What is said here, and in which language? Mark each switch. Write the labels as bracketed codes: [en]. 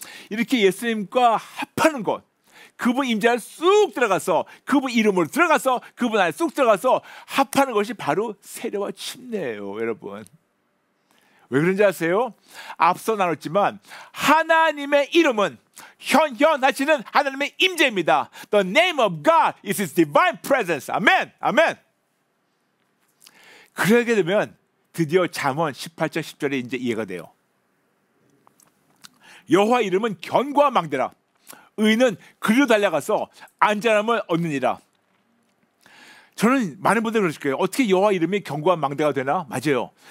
[ko] 이렇게 예수님과 합하는 것, 그분 임재 안에 쑥 들어가서 그분 이름으로 들어가서 그분 안에 쑥 들어가서 합하는 것이 바로 세례와 침례예요. 여러분 왜 그런지 아세요? 앞서 나눴지만 하나님의 이름은 현현하시는 하나님의 임재입니다. [en] The name of God is His divine presence. [ko] 아멘. 아멘. 그러게 되면 드디어 잠언 18장 10절에 이제 이해가 돼요. 여호와 이름은 견고한 망대라. 의인은 그리로 달려가서 안전함을 얻느니라. 저는 많은 분들이 그러실 거예요. 어떻게 여호와 이름이 견고한 망대가 되나? 맞아요.